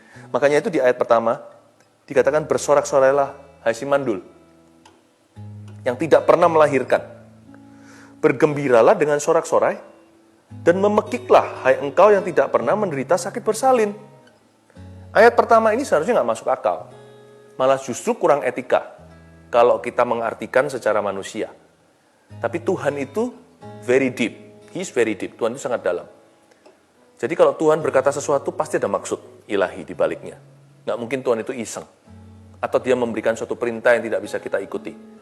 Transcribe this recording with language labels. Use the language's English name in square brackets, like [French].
[Indonesian] Makanya itu di ayat pertama dikatakan bersorak-sorailah hai si mandul yang tidak pernah melahirkan. Bergembiralah dengan sorak-sorai dan memekiklah hai engkau yang tidak pernah menderita sakit bersalin. Ayat pertama ini seharusnya nggak masuk akal. Malah justru kurang etika kalau kita mengartikan secara manusia. Tapi Tuhan itu [English] very deep. He is very deep. [Indonesian] Tuhan itu sangat dalam. Jadi kalau Tuhan berkata sesuatu, pasti ada maksud ilahi di baliknya. Nggak mungkin Tuhan itu iseng. Atau dia memberikan suatu perintah yang tidak bisa kita ikuti.